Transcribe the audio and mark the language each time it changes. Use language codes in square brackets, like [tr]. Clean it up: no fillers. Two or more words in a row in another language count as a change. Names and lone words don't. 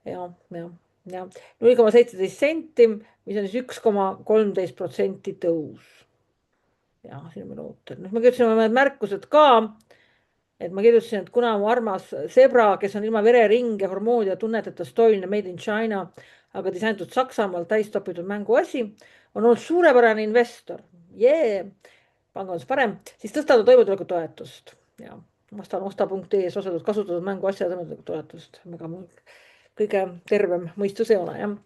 [et] ja, ja, ja 0,17 senti, mis on siis 1,13% tõus. Ja siin on ootel. Ma kirjutasin oma märkused ka, et ma kirjutasin, et kuna mu armas Zebra, kes on ilma vereringe, hormooni ja tunneteta stoiline [en] made in China, [et] aga disainitud Saksamaal täistopitud mänguasi, on olnud suurepärane investor. Pangandus parem, siis tõstada toimetulekutoetust. Ja ostan osta.ee-s osatud kasutatud mänguasja toimetulekutoetust. Kõige tervem mõistus ei ole, jah.